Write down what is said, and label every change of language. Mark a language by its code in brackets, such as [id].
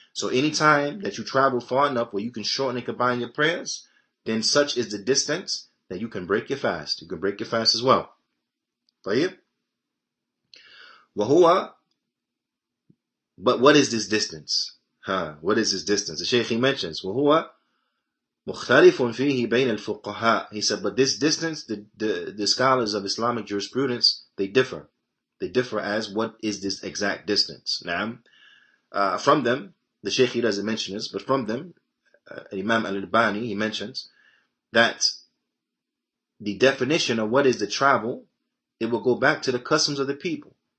[en] So anytime that you travel far enough where you can shorten and combine your prayers, then such is the distance that you can break your fast. You can break your fast as well. [ar] طيب? [en] But what is this distance? What is this distance? The Shaykh, he mentions, [ar] وَهُوَ مُخْتَلِفٌ فِيهِ بَيْنَ الْفُقَّهَاءِ. [en] He said, but this distance, the scholars of Islamic jurisprudence, they differ. They differ as what is this exact distance. Now, from them, the Shaykh, he doesn't mention this, but from them, Imam al-Albani, he mentions that the definition of what is the travel, it will go back to the customs of the people.